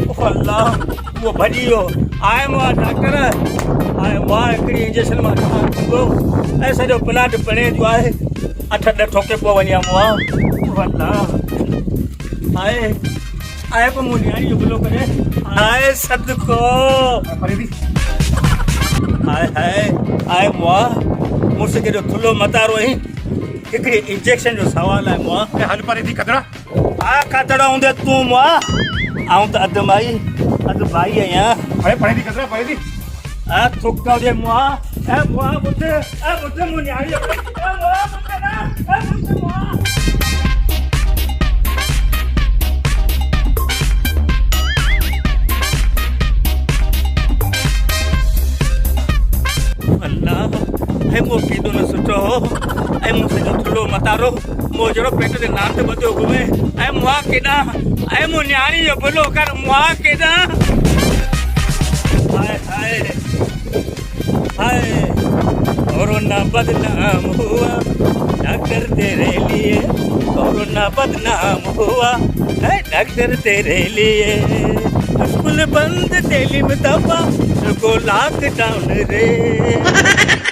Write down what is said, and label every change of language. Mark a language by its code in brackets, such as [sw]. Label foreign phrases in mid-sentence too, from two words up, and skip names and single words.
[sd] अल्लाह वो भॼी वियो आए मुआ डॉक्टर आए मुआ हिकिड़ी इंजेक्शन मां ॾिठो ऐं सॼो प्लांट पिणे जो आहे 8 ठोके पोइ वञा मुआ अल्लाह आए आए पोइ मूं न्याणी जो भलो करे आए सदको आए हाय आए मुआ मुड़ुस केॾो थुल्हो मतारो आहीं हिकिड़ी इंजेक्शन जो सवाल आहे मुआ हल परे थी कदरा आ कतड़ा हूंदे तूं मुआ आऊं त अधु माई अधु भाई आहियां अरे परे थी कदरा परे थी आ थुक हुजे मुआ ए मुआ ॿुध मूं न्याणी ए मुआ ॿुध ना ए ॿुध मुआ अल्लाह हे मो केॾो न सुठो हो ऐं मूं सॼो थुल्हो मतारो मूं जहिड़ो पेट ते नांद ॿधियो घुमे ऐं मुआ केॾां ऐं मूं न्याणी जो भलो कर मुआ केॾां [hi] हाय हाय हाय कोरोना बदनाम हुआ डॉक्टर तेरे लिए कोरोना बदनाम हुआ है डॉक्टर तेरे लिए स्कूल बंद तेलिम दबा को लॉकडाउन रे